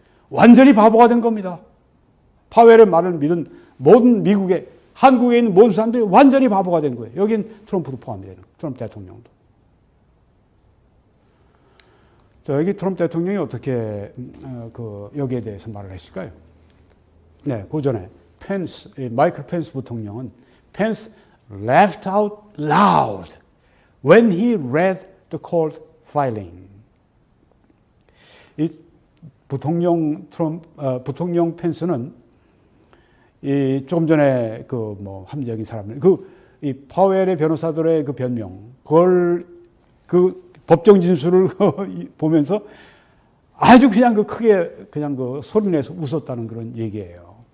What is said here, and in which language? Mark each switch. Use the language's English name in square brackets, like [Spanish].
[Korean] 완전히 바보가 된 겁니다. 파웰의 말을 믿은 모든 한국에 있는 모든 사람들이 완전히 바보가 된 거예요. 여긴 트럼프도 포함되는 거예요. 트럼프 대통령도. 여기 트럼프 대통령이 어떻게 여기에 대해서 말을 했을까요? 네, 그 전에 마이클 펜스 부통령은 [English] Pence laughed out loud when he read the court filing. [Korean] 이 부통령 펜스는 조금 전에 합리적인 사람들, 이 파웰의 변호사들의 그 변명, 그걸 법정 진술을 보면서 아주 그냥 크게 소리내서 웃었다는 그런 얘기예요.